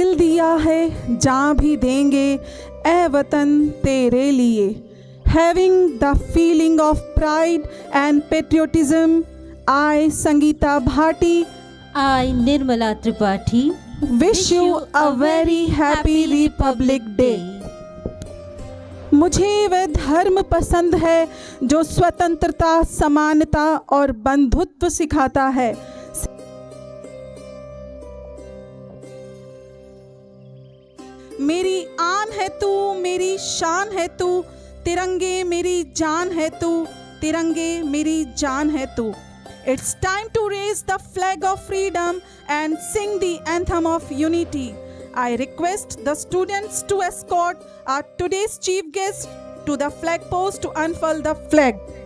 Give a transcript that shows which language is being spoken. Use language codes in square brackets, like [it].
[hi] दिया है जहाँ भी देंगे ए वतन तेरे लिए. [en] Having the feeling of pride and patriotism, I, Sangeeta Bhati, I, Nirmala Tripathi, wish you a very happy Republic Day. [hi] मुझे वह धर्म पसंद है जो स्वतंत्रता, समानता और बंधुत्व सिखाता है. मेरी आन है तू, मेरी शान है तू, तिरंगे मेरी जान है तू, तिरंगे मेरी जान है तू. [en] It's time to raise the flag of freedom and sing the anthem of unity. I request the students to escort our today's chief guest to the flag post to unfurl the flag.